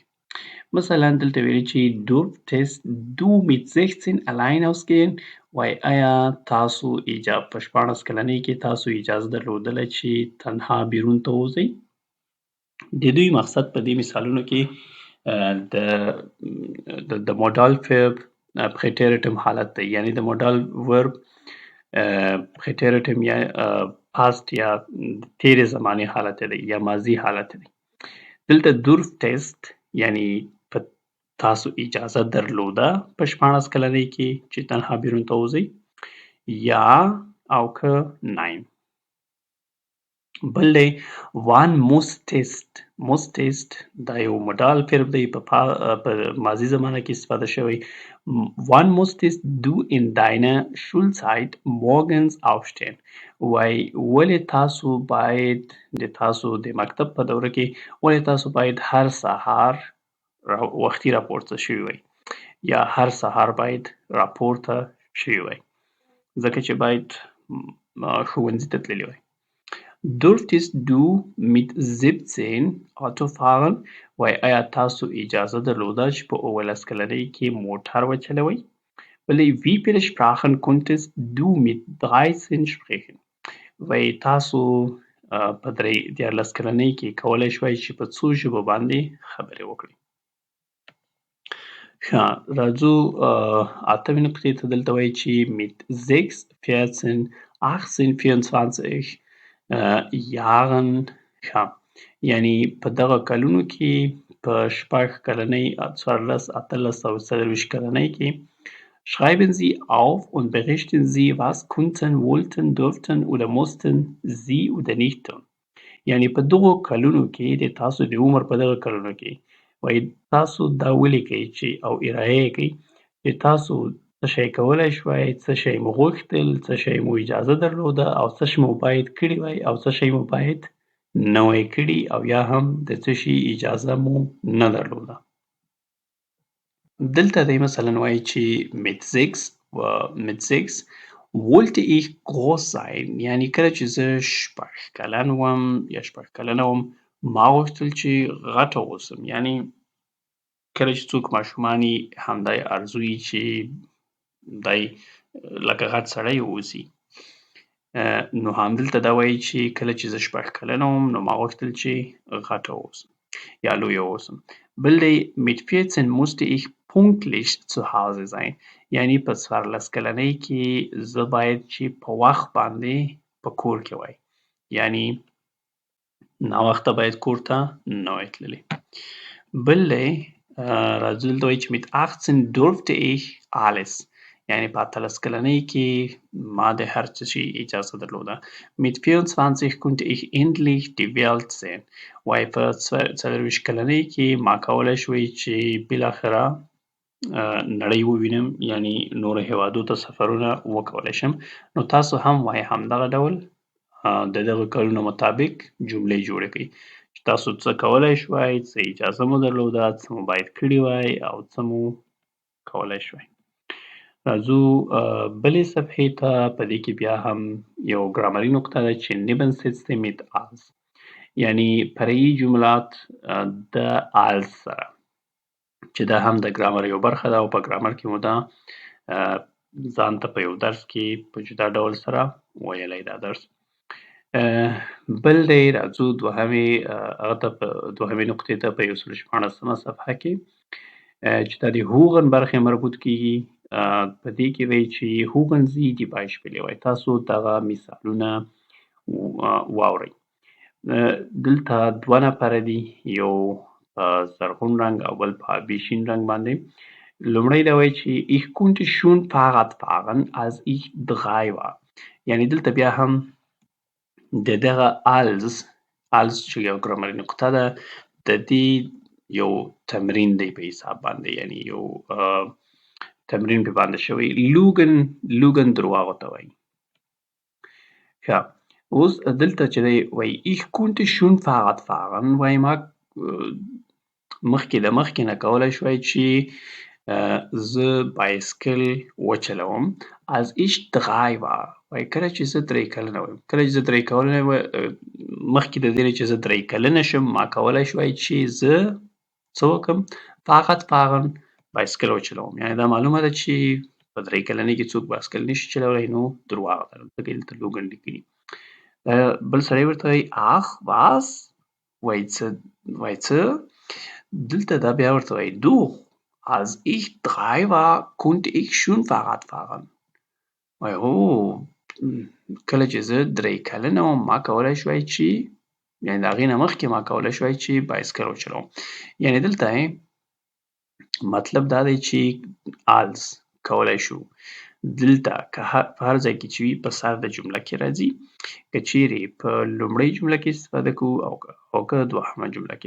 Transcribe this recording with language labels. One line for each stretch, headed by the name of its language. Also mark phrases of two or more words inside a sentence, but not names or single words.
Pashto: مثلا دلته ویلي چې
German: durftest du mit 16 allein ausgehen
Pashto: وایي آیا تاسو په 14 کلنۍ کې تاسو اجازه درلودله چې تنها بیرون ته ووځئ. د دوی مقصد په دې مثالونو کې د
English: modal verb
Pashto: präteritum حالت دی. یعنې د
English: modal verb
Pashto: präteritum یا past یا تېرې زمانې حالت دی یا ماضي حالت دی. دلته durftest یعنې تاسو اجازه درلوده په 14 کلنۍ کې چې تنها بیرون ته ووځئ یا او که nein. بل دی
German: wann musstest
Pashto: دا یو
English: modal verb
Pashto: دی په ماضي زمانه کې استفاده شوی.
German: wann musstest du in deiner Schulzeit morgens aufstehen
Pashto: وایي ولې تاسو باید د مکتب په دوره کې ولې تاسو باید هر سهار وختي راپورته شوي وای یا هر سهار باید راپورته شوي وای ځکه چې باید ښوونځي ته تللي وای.
German: durftest du mit 17 Auto fahren
Pashto: وایي آیا تاسو اجازه درلوده چې په 18 کلنۍ کې موټر وچلوئ. بلې
German: wie viele Sprachen konntest du mit 13 sprechen
Pashto: وایي تاسو په 13 کلنۍ کې کولی شوئ چې په څو ژبو باندې خبرې وکړئ. راځو اتمې نقطې ته. دلته وایي چې
German: mit 6, 14, 18, 24 Jahren
Pashto: یعنې په دغه کلونو کې په 6 کلنۍ 14, 18 او 24 کلنۍ کې
German: schreiben Sie auf und berichten Sie was konnten, wollten, durften oder mussten Sie oder nicht tun.
Pashto: یعنې په دغو کلونو کې د تاسو د عمر په دغه کلونو کې وایي تاسو دا ولیکئ چې او ارایه یې کړئ چې تاسو څه شی کولی شوای، څه شی مو غوښتل، څه شی مو اجازه درلوده او څه شی مو باید کړي وای او څه شی مو باید نه وای کړي او یا هم د څه شي اجازه مو نه درلوده. دلته دی مثلا وایي چې
German: mit 6 wollte ich groß sein
Pashto: یعنې کله چې زه 6 کلن وم یا 6 کلنه وم ما غوښتل چې غټه اوسم. یعنې کله چې څوک ماشومان وي همدا یې آرزو وي چې دی لکه غټ سړی واوسي. نو همدلته دا وایي چې کله چې زه 6 کلنه وم نو ما غوښتل چې غټه واوسم یا لویه واوسم. بل دی
German: mit 14 musste ich pünktlich zu Hause sein.
Pashto: یعنی په 14 کلنۍ کې زه باید چې په وخت باندې په کور کې وای. یعنی ناوخته باید کور ته نه وای تللی. بل دی راځو دلته وایي چې
German: mit 18 durfte ich alles.
Pashto: یعنی په 18 کلنۍ کې ما د هر څه شي اجازه درلوده.
German: mit 24 konnte ich endlich die Welt sehen.
Pashto: وایي په 24 کلنۍ کې ما کولی شوی چې بالاخره نړۍ ووینم، یعنی نورو هیوادو ته سفرونه وکولی شم. نو تاسو هم وایي همدغه ډول د دغه کلونو مطابق جملې جوړې کړئ چې تاسو څه کولی شوای، څه اجازه مو درلوده، څه مو باید کړي وای او څه مو کولی شوای. راځو بلې صفحې ته. په دې کې بیا هم یو ګرامري نقطه ده چې
German: nebensätze mit als،
Pashto: یعنی فرعي جملات د als سره، چې دا هم د ګرامر یو برخه ده او په ګرامر کې مو دا ځان ته په یو درس کې په جدا ډول سره ویلی دا درس. بل دی راځو دوهمې نقطې ته په 114 صفحه کې چې دا د هوغن برخې مربوط کیږي. په دې کې وایي چې
German: Hören Sie die Beispiele,
Pashto: وایي تاسو دغه مثالونه واورئ. دلته 2 نفره دي، یو په زرغون رنګ او بل په آبي شین رنګ باندې. لومړی دا وایي چې
German: ich konnte schon Fahrrad fahren als ich 3 war.
Pashto: یعنی دلته بیا هم د دغه als چې یو ګرامري نقطه ده د دې یو تمرین دی په حساب باندې، یعنی یو تمرین په باندې شوی. لوګن درواغو ته وایي. ښه، اوس دلته چې دی وایي
German: ich konnte schon Fahrrad fahren،
Pashto: وایي ما مخکې نه کولی شوی چې زه بایسکل وچلوم
German: als ich 3 war،
Pashto: وایي کله چې زه 3 کلنه وم. کله چې زه 3 کلنه وم، مخکې د دې نه چې زه 3 کلنه شم ما کولی شوی چې زه څه وکړم؟
German: Fahrrad fahren،
Pashto: بایسکل وچلوم. یعنی دا معلومه ده چې په 3 کلنۍ کې څوک بایسکل نشي چلولی، نو درواغ ده، ځکه دلته لوګن لیکلي. بل سړی ورته وایي
German: ach was،
Pashto: وایي څه؟ دلته دا بیا ورته وایي
German: du als ich 3 war konnte ich schon Fahrrad fahren.
Pashto: وایي کله چې زه 3 کلنه وم ما کولی شوی چې، یعنی د هغې نه مخکې ما کولی شوی چې بایسکل وچلوم. یعنی دلته مطلب دا دی چې als کولی شو دلته که په هر ځای کې چې وي په سر د جمله کې راځي، که چیرې په لومړۍ جمله کې استفاده کوو او که دوهمه جمله کې.